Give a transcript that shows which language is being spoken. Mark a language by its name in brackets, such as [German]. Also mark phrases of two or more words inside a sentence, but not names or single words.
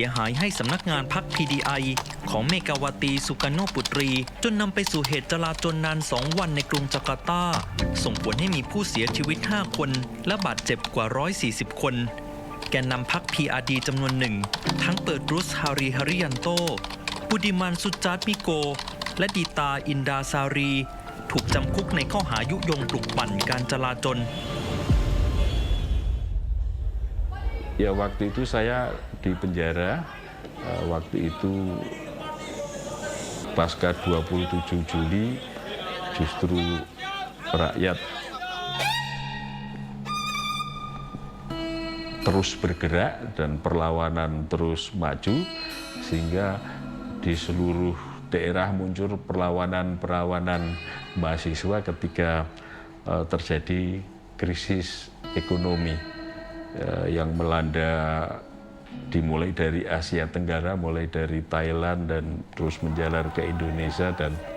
[Thai] หายให้สำนักงานพรรค PDI ของเมกาวาตีสุการโนปุตรีจนนำไปสู่เหตุจลาจลนาน 2 วันในกรุงจาการ์ตาส่งผลให้มีผู้เสียชีวิต 5 คนและบาดเจ็บกว่า 140 คนแกนนำพรรค PRD จำนวนหนึ่งทั้งเปิดรุส ฮาริยันโตบุดิมันสุจาร์มิโกและดีตาอินดาซารีถูกจำคุกในข้อหายุยงปลุกปั่นการจลาจล [Indonesian] Ya waktu itu saya di penjara, waktu itu pasca 27 Juli justru rakyat terus bergerak dan perlawanan terus maju sehingga di seluruh daerah muncul perlawanan mahasiswa ketika terjadi krisis ekonomi yang melanda dimulai dari Asia Tenggara, mulai dari Thailand dan terus menjalar ke Indonesia dan